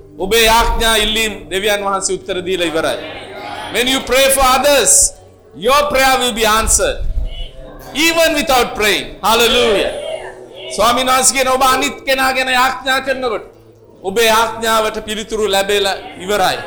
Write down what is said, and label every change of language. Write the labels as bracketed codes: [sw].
[si] ඔබේ ආඥා ඉල්ලීම් දෙවියන් වහන්සේ උත්තර දීලා ඉවරයි. [en] When you pray for others, your prayer will be answered. Even without praying. Hallelujah. [si] ස්වාමීන් වහන්සේගෙන ඔබ අනිත් කෙනාගෙන ආඥා කරනකොට ඔබේ ආඥාවට පිළිතුරු ලැබෙලා ඉවරයි.